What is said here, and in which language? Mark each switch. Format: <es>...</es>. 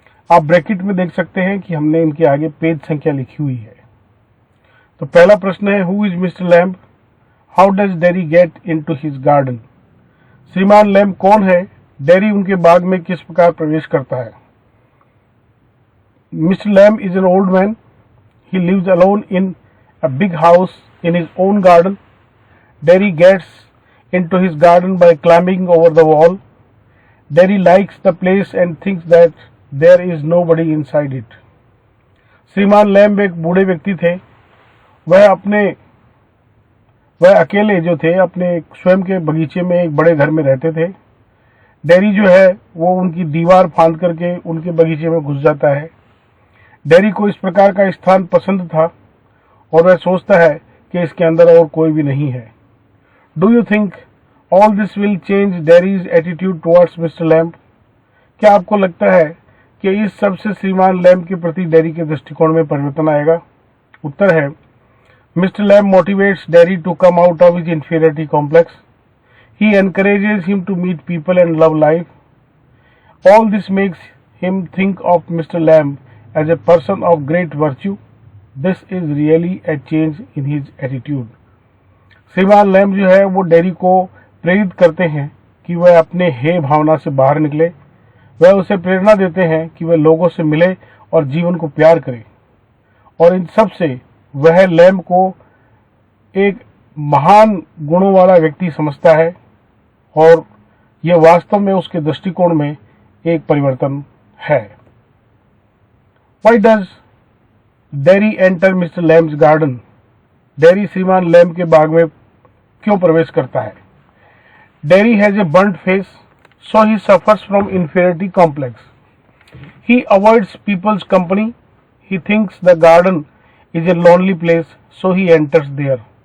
<hi>आप ब्रैकेट में देख सकते हैं कि हमने इनके आगे पेज संख्या लिखी हुई है। तो पहला प्रश्न है,</hi> <en>Who is mister Lamb? How does Derry get into his garden?</en> <hi>श्रीमान लैम्ब कौन है? डेरी उनके बाग में किस प्रकार प्रवेश करता है?</hi> <en>Mister Lamb is an old man. He lives alone in a big house in his own garden. Derry gets into his garden by climbing over the wall. Derry likes the place and thinks that there is nobody inside it.</en> <hi>श्रीमान lamb एक बूढ़े व्यक्ति थे. वह अकेले जो थे अपने स्वयं के बगीचे में एक बड़े घर में रहते थे. डेरी जो है वो उनकी दीवार फांद करके उनके बगीचे में घुस जाता है. डेरी को इस प्रकार का स्थान पसंद था और वह सोचता है कि इसके अंदर और कोई भी नहीं है.</hi> <en>Do you think all this will change Derry's attitude towards mister Lamb?</en> <hi>क्या आपको लगता है कि इस सब से श्रीमान लैम्ब के प्रति डेरी के दृष्टिकोण में परिवर्तन आएगा? उत्तर है,</hi> <en>Mister Lamb motivates Derry to come out of his inferiority complex. He encourages him to meet people and love life. All this makes him think of mister Lamb as a person of great virtue. This is really a change in his attitude.</en> <hi>श्रीमान lamb जो है वो dairy को प्रेरित करते हैं कि वह अपने हे भावना से बाहर निकले. वह उसे प्रेरणा देते हैं कि वह लोगों से मिले और जीवन को प्यार करे. और इन सब से वह लैम्ब को एक महान गुणों वाला व्यक्ति समझता है और यह वास्तव में उसके दृष्टिकोण में एक परिवर्तन है.</hi> <en>Why does Derry enter Mr. Lamb's garden?</en> <hi>Dairy श्रीमान लैम्ब के बाग में क्यों प्रवेश करता है?</hi> <en>Derry has a burnt face, so he suffers from inferiority complex. He avoids people's company. He thinks the garden is a lonely place, so he enters there.</en>